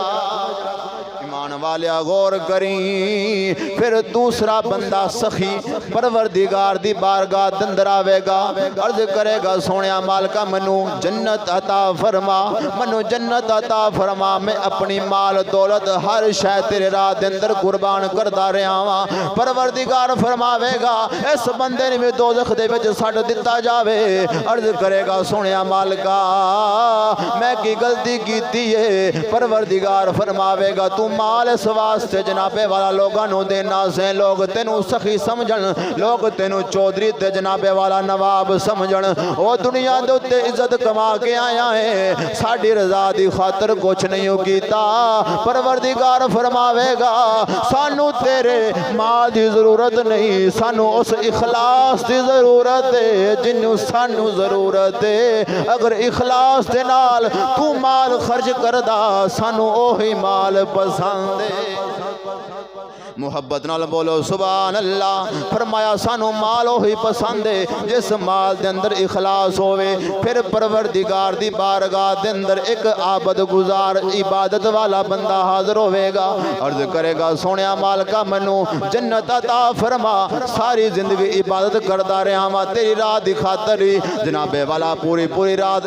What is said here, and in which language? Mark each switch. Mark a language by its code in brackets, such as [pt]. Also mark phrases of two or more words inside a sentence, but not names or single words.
[pa] ایمان والیا غور کریں پھر دوسرا بندہ سخی پروردگار دی بارگاہ دندر آوے گا عرض کرے گا سونیا مالکا منو جنت عطا فرما منو جنت عطا فرما میں اپنی مال دولت ہر شے تیرے راہ دے اندر قربان کردا رہا ہاں پروردگار فرماوے گا اس بندے نے بھی دوزخ دے وچ سٹ دتا جاوے عرض کرے گا سونیا مالکا میں کی غلطی کیتی ہے پروردگار فرماوے گا تو مال اس واسطے جنابے والا لوگاں نو دینا سے لوگ تینو سخی سمجھن لوگ تینو چودھری تے جنابے والا نواب سمجھن او دنیا دے تے عزت کما کے آیا ہے ساڈی رضا دی خاطر کچھ نہیں کیتا پروردگار فرماوے گا سانو تیرے مال دی ضرورت نہیں سانو اس اخلاص دی ضرورت ہے جنوں سانو ضرورت ہے اگر اخلاص دے نال تو مال خرچ کردا سانو اوہی مال پسند ہے محبت نال بولو [ar] سبحان اللہ [pa] فرمایا سانو مال ہوئی پسند ہے جس مال دے اندر اخلاص ہوئے پھر پروردگار دی بارگاہ دے اندر ایک عابد گزار عبادت والا بندہ حاضر ہوئے گا عرض کرے گا سونیا مالکا منو جنت عطا فرما ساری زندگی عبادت کردا رہا ہاں تیری راہ دی خاطر جنابے والا پوری رات